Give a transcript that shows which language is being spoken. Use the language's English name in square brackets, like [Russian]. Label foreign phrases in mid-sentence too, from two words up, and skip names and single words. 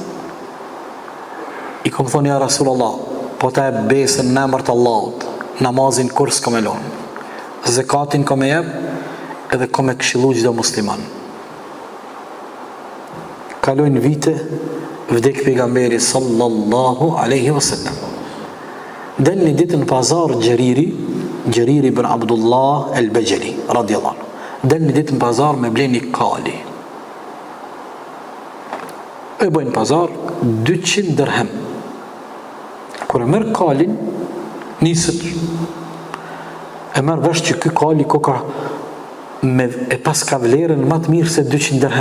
[Albanian] I kom thonë [Arabic] يا رسول الله, [Albanian] po ta e besën në emër të Allahut, namazin kur s'kam e lënë. Zakatin kam e jep, edhe kam e këshillu çdo musliman. Kalojnë vite, vdek pejgamberi [Arabic] صلى الله عليه وسلم. [Albanian] Del një ditë në pazar Gjeriri ibn Abdullah al-Bajali [Arabic] رضي الله عنه. [Albanian] Del një ditë në pazar me bleni kali. E bojnë pazar 200 dirhem. Kur e merr kalin, niset. E merr vesh që ky kali koka e pas ka vlerën më të mirë se 200 dirhem.